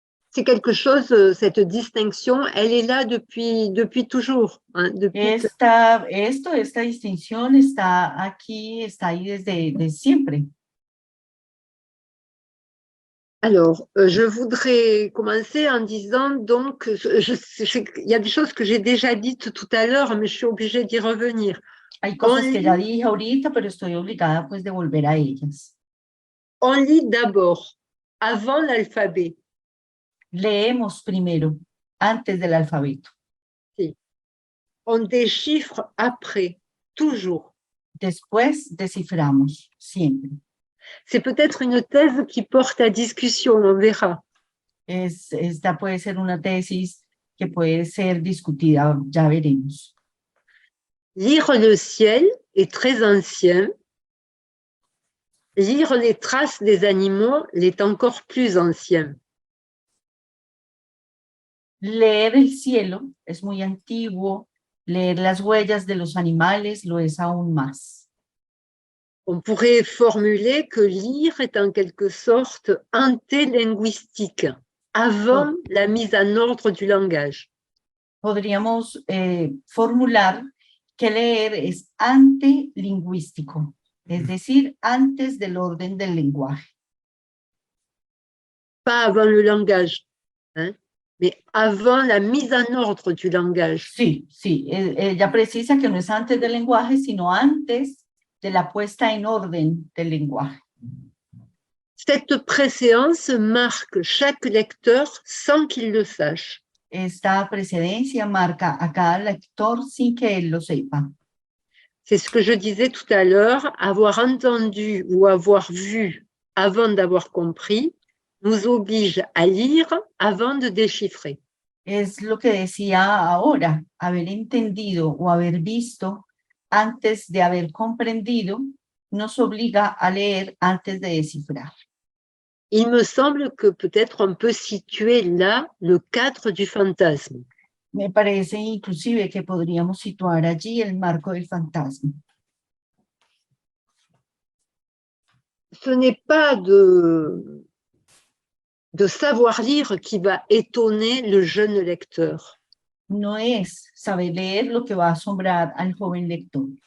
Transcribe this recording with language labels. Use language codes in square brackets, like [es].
[fr] C'est quelque chose, cette distinction, elle est là depuis toujours. Hein, [es] Esta distinción está aquí, está ahí desde siempre. [fr] Alors, je voudrais commencer en disant donc, il y a des choses que j'ai déjà dites tout à l'heure, mais je suis obligée d'y revenir. [es] Hay cosas que ya dije ahorita, pero estoy obligada pues de volver a ellas. [fr] On lit d'abord, avant l'alphabet. [es] Leemos primero, antes del alfabeto. Sí. [fr] On déchiffre après, toujours. [es] Después desciframos, siempre. [fr] C'est peut-être une thèse qui porte à discussion, on verra. [es] Esta puede ser una tesis que puede ser discutida, ya veremos. [fr] Lire le ciel est très ancien. Lire les traces des animaux l'est encore plus ancien. [es] Leer el cielo es muy antiguo, leer las huellas de los animales lo es aún más. [fr] On pourrait formuler que lire est en quelque sorte antélinguistique, avant la mise en ordre du langage. [es] Podríamos formular que leer es antilingüístico, es decir, antes del orden del lenguaje. [fr] Pas avant le langage, hein, mais avant la mise en ordre du langage. [es] Sí, ella precisa que no es antes del lenguaje, sino antes de la puesta en orden del lenguaje. [fr] Cette préséance marque chaque lecteur sans qu'il le sache. [es] Esta precedencia marca a cada lector sin que él lo sepa. [fr] C'est ce que je disais tout à l'heure, avoir entendu ou avoir vu avant d'avoir compris nous oblige à lire avant de déchiffrer. [es] Es lo que decía ahora, haber entendido o haber visto antes de haber comprendido nos obliga a leer antes de descifrar. [fr] Il me semble que peut-être on peut situer là le cadre du fantasme. [es] Me parece inclusive que podríamos situar allí el marco del fantasma. [fr] Ce n'est pas de savoir lire qui va étonner le jeune lecteur. [es] No es saber leer lo que va a asombrar al joven lector.